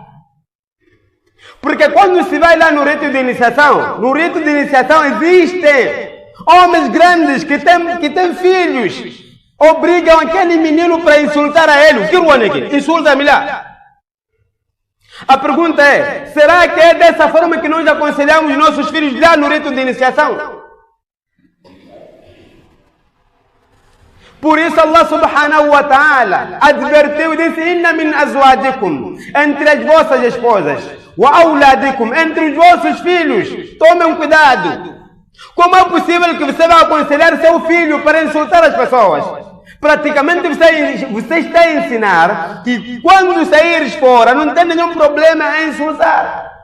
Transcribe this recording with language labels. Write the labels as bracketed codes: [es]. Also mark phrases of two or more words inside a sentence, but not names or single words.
[pt] Porque quando se vai lá no rito de iniciação, existem homens grandes que têm filhos, obrigam aquele menino para insultar a ele. O que é? Insulta-me lá. A pergunta é: será que é dessa forma que nós aconselhamos nossos filhos lá no rito de iniciação? Por isso Allah [ar] سبحانه وتعالى [pt] advertiu e disse: [ar] إن من أزواجكم, [pt] entre as vossas esposas, [ar] وأولادكم, [pt] entre os vossos filhos. Tomem cuidado. Como é possível que você vai aconselhar seu filho para insultar as pessoas? Praticamente você está a ensinar que quando saíres fora não tem nenhum problema em insultar.